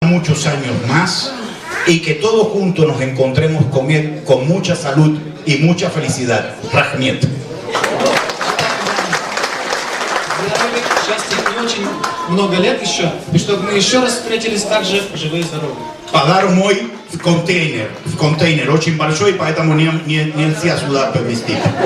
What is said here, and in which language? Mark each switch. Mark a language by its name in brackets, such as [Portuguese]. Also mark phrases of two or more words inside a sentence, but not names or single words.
[Spanish] muchos años más y que todos juntos nos encontremos con él con mucha salud y mucha felicidad. Rahmet. [Russian] Счастья и очень много лет еще, и чтобы мы еще раз встретились так же живые и здоровые. Подарок мой в контейнер очень большой, поэтому нельзя сюда поместить.